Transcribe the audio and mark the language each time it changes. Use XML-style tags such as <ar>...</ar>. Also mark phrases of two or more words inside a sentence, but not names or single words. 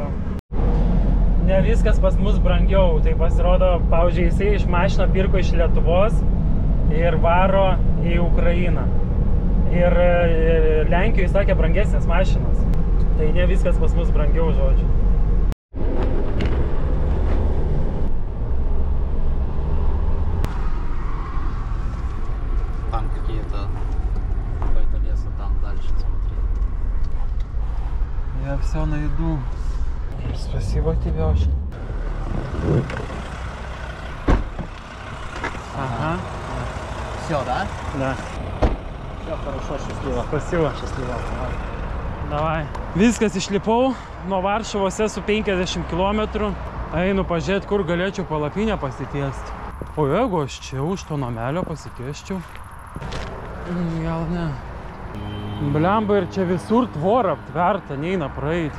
<lt>Ne viskas pas mus brangiau. Tai pasirodo, pavyzdžiui, jisai iš mašiną pirko iš Lietuvos ir varo į Ukrainą. Ir Lenkijoje, sakė, brangesnės mašinos. Tai ne viskas pas mus brangiau, žodžiu.</lt> <ru>Там какие-то какое-то леса там дальше смотри. Я все найду. Спасибо тебе очень. Ага. Все, да? Да. Все хорошо, счастливо. Спасибо. Счастливо.</ru> <lt>Davai. Viskas išlipau. Nuo Varšuvos esu 50 km. Einu pažiūrėti, kur galėčiau palapinę pasitiesti. O jeigu aš čia už to namelio pasitiesčiau? Gal ne. Blemba, ir čia visur tvora aptverta, neina praeiti.</lt>